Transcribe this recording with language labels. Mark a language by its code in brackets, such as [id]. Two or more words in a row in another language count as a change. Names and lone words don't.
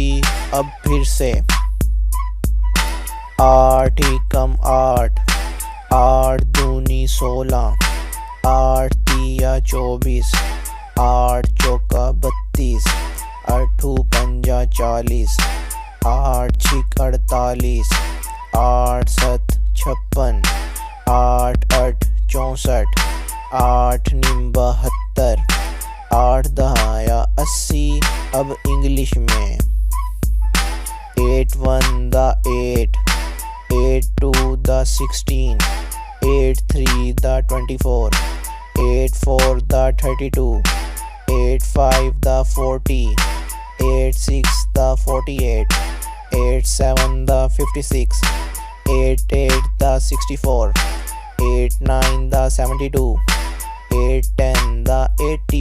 [ur] اب پھر سے 8 × 8 8 دونی 16 8 تیا 24 8 چوکا 32 8 پنجا 40 8 چھک 48 8 7 56 8 8 64 8 9 72 8 دہایا 80۔ اب انگلش میں 8 1 دا 8 8 2 دا 16 8 3 دا 24 8 4 دا 32 8 5 دا 40 8 6 دا 48 8 7 دا 56 8 8 دا 64 8 9 دا 72 8 10 دا 80۔